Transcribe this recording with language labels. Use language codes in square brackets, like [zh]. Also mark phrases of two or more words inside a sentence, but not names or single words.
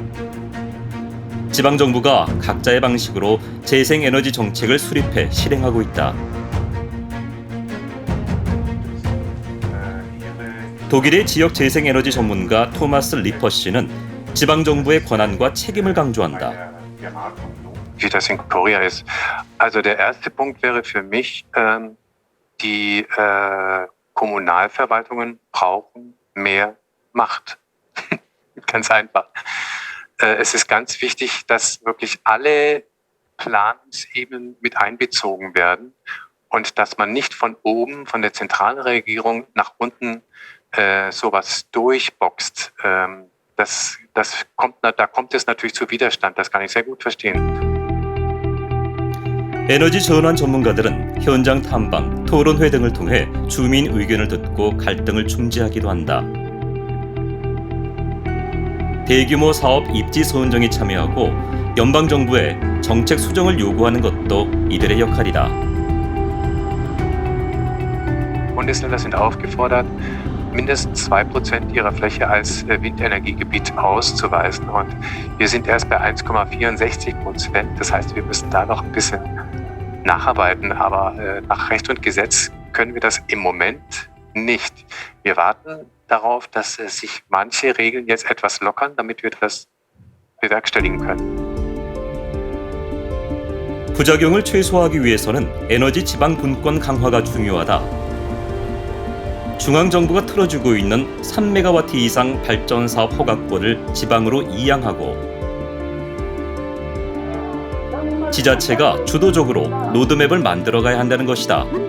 [ko] 지방정부가 각자의 방식으로 재생에너지 정책을 수립해 실행하고 있다. 독일의 지역 재생에너지 전문가 토마스 리퍼 씨는 지방정부의 권한과 책임을 강조한다. [de] Wie das in Korea ist. Also der erste Punkt wäre für mich, die Kommunalverwaltungen brauchen mehr Macht. Ganz einfach. Es ist ganz wichtig, dass wirklich alle Planungsebenen mit einbezogen werden und dass man nicht von oben, von der zentralen Regierung nach unten sowas durchboxt. Da kommt es natürlich zu Widerstand. Das kann ich sehr gut verstehen. [ko] 에너지 전환 전문가들은 현장 탐방, 토론회 등을 통해 주민 의견을 듣고 갈등을 중재하기도 한다. 대규모 사업 입지 선정에 참여하고 연방정부에 정책 수정을 요구하는 것도 이들의 역할이다. [de] Bundesländer sind aufgefordert, mindestens 2% ihrer Fläche als Windenergiegebiet auszuweisen. Und wir sind erst bei 1,64%. Das heißt, wir müssen da noch ein bisschen nacharbeiten. Aber nach Recht und Gesetz können wir das im Moment nicht. Wir warten darauf, dass sich manche Regeln jetzt etwas lockern, damit wir das bewerkstelligen können. [ko] 부작용을 최소화하기 위해서는 에너지 지방 분권 강화가 중요하다. 중앙정부가 틀어주고 있는 3메가와트 이상 발전 사업 허가권을 지방으로 이양하고 지자체가 주도적으로 로드맵을 만들어가야 한다는 것이다.